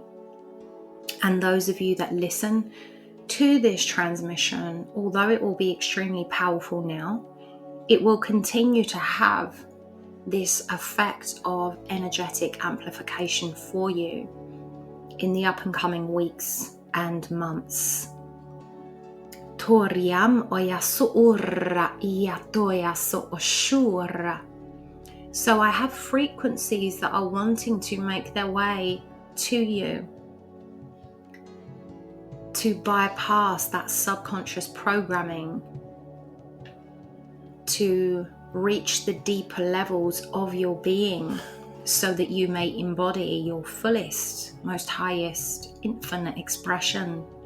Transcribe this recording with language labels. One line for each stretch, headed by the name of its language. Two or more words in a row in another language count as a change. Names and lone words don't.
English: And those of you that listen to this transmission, although it will be extremely powerful now, it will continue to have this effect of energetic amplification for you in the up and coming weeks and months. Toriam oya suura iya toya so oshura. So I have frequencies that are wanting to make their way to you, to bypass that subconscious programming, to reach the deeper levels of your being so that you may embody your fullest, most highest, infinite expression.